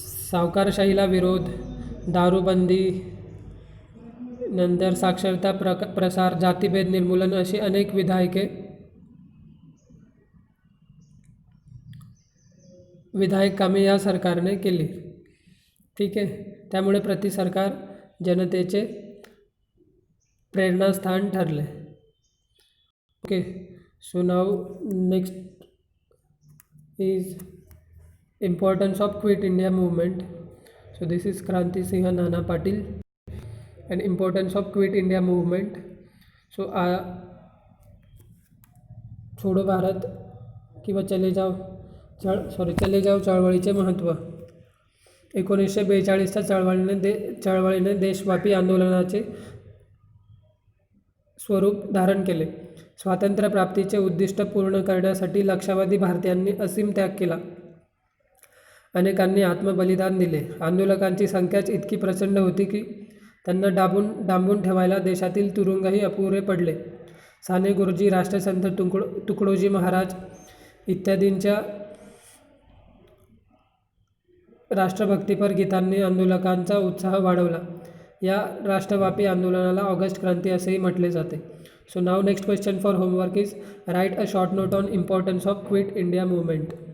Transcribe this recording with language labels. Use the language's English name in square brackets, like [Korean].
[Marathi] सावकारशाहीला विरोध, दारूबंदी, नंतर साक्षरता प्रसार, जातीभेद निर्मूलन अशी अनेक विधायक कामे या सरकारने केली. ठीक आहे. त्यामुळे प्रतिसरकार जनतेचे प्रेरणास्थान ठरले. Okay. [English] So now next is importance of quit India movement. So this is Krantisinh Nana Patil and importance of quit India movement. [Marathi] So छोडो भारत किंवा चले जाओ चळवळीचे महत्त्व. 1942च्या चळवळीने देशव्यापी आंदोलनाचे स्वरूप धारण केले. स्वातंत्र्यप्राप्तीचे उद्दिष्ट पूर्ण करण्यासाठी लक्षावधी भारतीयांनी असीम त्याग केला. अनेकांनी आत्मबलिदान दिले. आंदोलकांची संख्याच इतकी प्रचंड होती की त्यांना डांबून ठेवायला देशातील तुरुंगही अपुरे पडले. साने गुरुजी, राष्ट्रसंत तुकडोजी महाराज इत्यादींच्या राष्ट्रभक्तीपर गीतांनी आंदोलकांचा उत्साह वाढवला. या राष्ट्रव्यापी आंदोलनाला ऑगस्ट क्रांती असेही म्हटले जाते. [English] So now next question for homework is write a short note on importance of quit India movement.